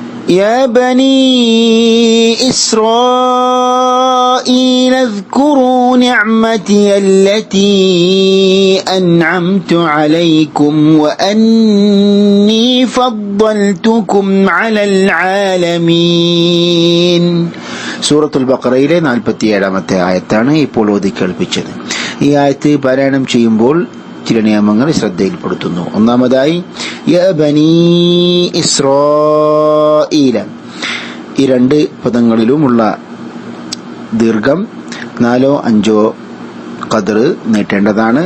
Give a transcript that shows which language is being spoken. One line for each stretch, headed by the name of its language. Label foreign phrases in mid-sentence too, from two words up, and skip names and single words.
Arabic: يا بني إسرائيل اذكروا نعمتي التي أنعمت عليكم وأني فضلتكم على العالمين.
Malayalam: സൂറത്തുൽ ബഖറയിലെ 47-ാമത്തെ ആയത്താണ് ഇപ്പോൾ ഓതി കേൾപ്പിച്ചത്. ഈ ആയത്ത് പാരായണം ചെയ്യുമ്പോൾ ചില നിയമങ്ങൾ ശ്രദ്ധയിൽപ്പെടുത്തുന്നു. ഒന്നാമതായി
Arabic: يا بني إسرائيل,
Malayalam: ഈ രണ്ട് പദങ്ങളിലുമുള്ള ദീർഘം 4 5 ഖദർ നീട്ടേണ്ടതാണ്.